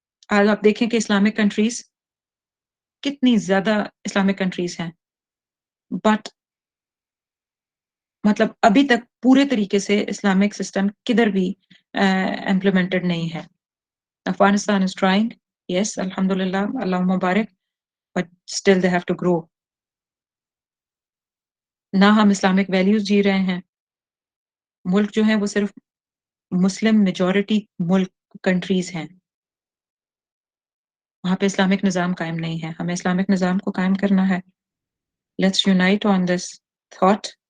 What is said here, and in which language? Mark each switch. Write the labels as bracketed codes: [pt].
[ur] آج آپ دیکھیں کہ اسلامک کنٹریز کتنی زیادہ اسلامک کنٹریز ہیں، بٹ مطلب ابھی تک پورے طریقے سے اسلامک سسٹم کدھر بھی امپلیمنٹڈ نہیں ہے. [en] Afghanistan is trying, yes, الحمدللہ، [ar] اللہم مبارک، [en] but still they have to grow. [ur] نہ ہم اسلامک ویلیوز جی رہے ہیں، ملک جو ہیں وہ صرف مسلم میجورٹی ملک کنٹریز ہیں، وہاں پہ اسلامک نظام قائم نہیں ہے. ہمیں اسلامک نظام کو قائم کرنا ہے. [en] Let's unite on this thought.